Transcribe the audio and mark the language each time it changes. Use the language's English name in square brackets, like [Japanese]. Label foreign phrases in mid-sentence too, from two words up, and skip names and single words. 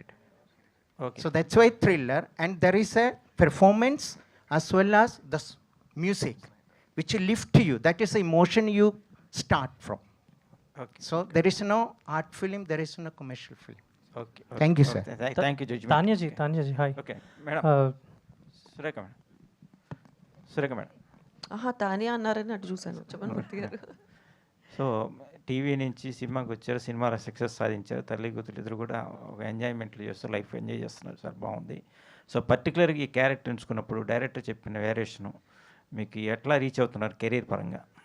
[English] Okay. So that's why thriller, and there is a performance as well as the music, which will lift you. That is the emotion you start from. Okay. So there is no art film, there is no commercial film. Okay. Thank you, sir. Thank you, Judge. Tanyaji, hi. Okay, madam. Surekha madam. Surekha madam. [Telugu] తానియా అన్నారని అటు చూశాను, చెప్పండి మూర్తి గారు. [English] So TV [Telugu] నుంచి సినిమాకి వచ్చారు, సినిమాలో సక్సెస్ సాధించారు, తల్లి కూతురు ఇద్దరు కూడా ఒక ఎంజాయ్మెంట్లు చేస్తూ [English] life enjoy [Telugu] చేస్తున్నారు సార్, బాగుంది. సో పర్టికులర్గా ఈ క్యారెక్టర్ ఎంచుకున్నప్పుడు డైరెక్టర్ చెప్పిన వేరియేషను మీకు ఎట్లా రీచ్ అవుతున్నారు కెరీర్ పరంగా?